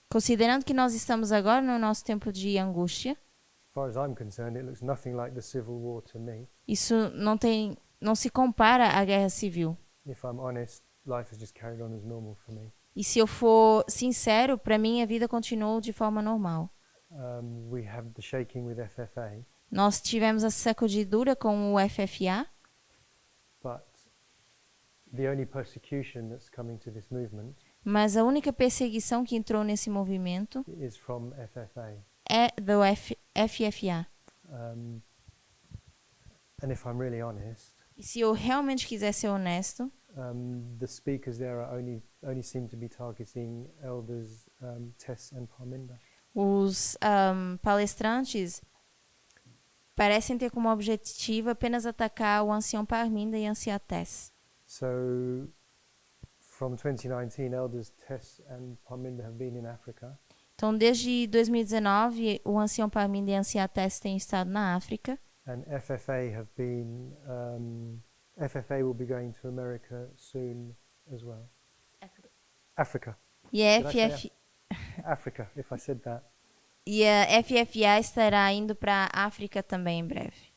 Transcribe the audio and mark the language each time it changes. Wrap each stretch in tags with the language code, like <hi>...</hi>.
<pt>Considerando que nós estamos agora no nosso tempo de angústia,</pt> <en>as far as I'm concerned, it looks nothing like the Civil War to me.</en> <pt>isso não se compara à guerra civil.</pt> <en>If I'm honest, life has just carried on as normal for me.</en> <pt>E se eu for sincero, para mim a vida continuou de forma normal.</pt> <en>We have the shaking with FFA,</en> <pt>Nós tivemos a sacudidura com o FFA,</pt> <en>but the only persecution that's coming to this movement</en> <pt>mas a única perseguição que entrou nesse movimento</pt> <en>is from FFA.</en> <pt>é do FFA.</pt> <en>And if I'm really honest,</en> <pt>E se eu realmente quiser ser honesto,</pt> <en>the speakers there only seem to be targeting elders Tess and Parminda.</en> <pt>os palestrantes parecem ter como objetivo apenas atacar o ancião Parminda e a anciã Tess.</pt> <en>So, from 2019, elders Tess and Parminda have been in Africa,</en> <pt>Então, desde 2019, o ancião Parminda e a anciã Tess têm estado na África.</pt> <en>and FFA have been. FFA will be going to America soon as well. Africa.</en> <pt>E a,</pt> <en>Did I say FF, Africa, if I said that.</en> <pt>e a FFA estará indo para a África também em breve.</pt>